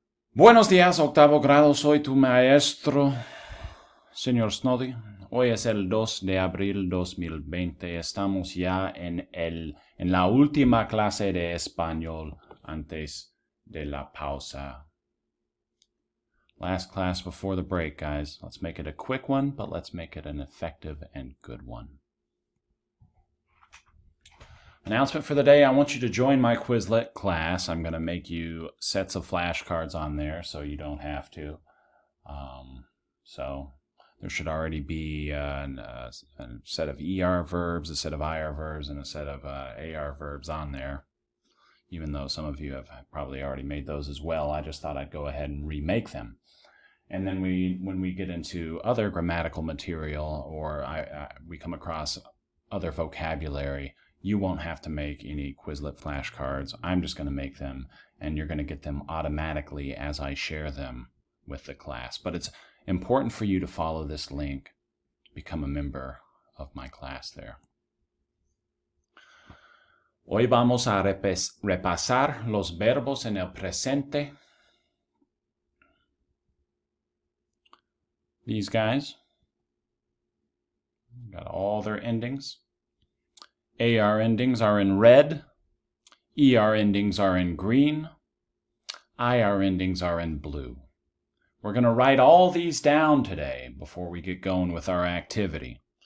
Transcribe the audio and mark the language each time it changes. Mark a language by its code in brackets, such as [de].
[es] Buenos días, octavo grado, soy tu maestro, señor Snoddy. Hoy es el 2 de abril 2020. Estamos ya en la última clase de español antes de la pausa. [en] Last class before the break, guys. Let's make it a quick one, but let's make it an effective and good one. Announcement for the day, I want you to join my Quizlet class. I'm going to make you sets of flashcards on there so you don't have to. So there should already be a set of ER verbs, a set of IR verbs, and a set of AR verbs on there. Even though some of you have probably already made those as well, I just thought I'd go ahead and remake them. And then when we get into other grammatical material or we come across other vocabulary, you won't have to make any Quizlet flashcards. I'm just going to make them, and you're going to get them automatically as I share them with the class. But it's important for you to follow this link to become a member of my class there. [es] Hoy vamos a repasar los verbos en el presente. [en] These guys got all their endings. AR endings are in red. ER endings are in green. IR endings are in blue. We're going to write all these down today before we get going with our activity.